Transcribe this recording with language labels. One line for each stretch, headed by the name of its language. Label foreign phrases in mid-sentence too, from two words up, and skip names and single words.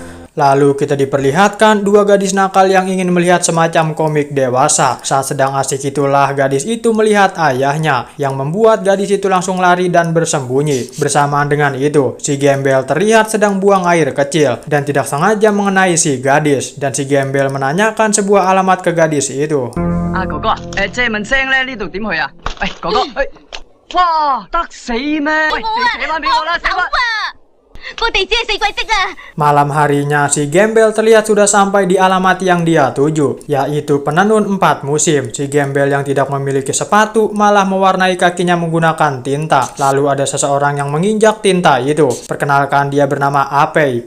Indonesian: Lalu kita diperlihatkan dua gadis nakal yang ingin melihat semacam komik dewasa. Saat sedang asik itulah gadis itu melihat ayahnya, yang membuat gadis itu langsung lari dan bersembunyi. Bersamaan dengan itu, si Gembel terlihat sedang buang air kecil dan tidak sengaja mengenai si gadis. Dan si Gembel menanyakan sebuah alamat ke gadis itu.
Cantonese: 哥哥，借問聲咧，呢度點去啊？哥哥，哇，得死咩？喂，你寫翻俾我啦，寫翻。
Indonesian: Malam harinya si Gembel terlihat sudah sampai di alamat yang dia tuju, yaitu penenun 4 musim. Si Gembel yang tidak memiliki sepatu malah mewarnai kakinya menggunakan tinta. Lalu ada seseorang yang menginjak tinta itu. Perkenalkan, dia bernama Apei.